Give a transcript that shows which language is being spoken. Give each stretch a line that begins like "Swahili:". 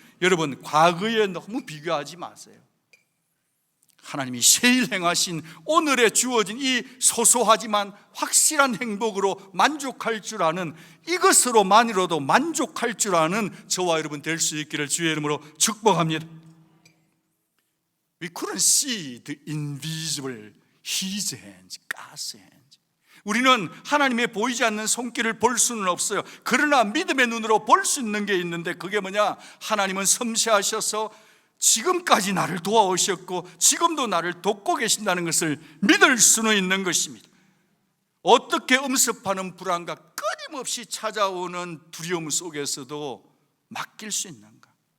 Korean: 여러분, 과거에 너무 비교하지 마세요. 하나님이 새일 행하신 오늘에 주어진 이 소소하지만 확실한 행복으로 만족할 줄 아는, 이것으로만으로도 만족할 줄 아는 저와 여러분 될 수 있기를 주의 이름으로 축복합니다.
English: We couldn't see the invisible His hands, God's hands.
Korean: 우리는 하나님의 보이지 않는 손길을 볼 수는 없어요. 그러나 믿음의 눈으로 볼 수 있는 게 있는데, 그게 뭐냐? 하나님은 섬세하셔서 지금까지 나를 도와오셨고 지금도 나를 돕고 계신다는 것을 믿을 수는 있는 것입니다. 어떻게 엄습하는 불안과 끊임없이 찾아오는 두려움 속에서도 맡길 수 있는가?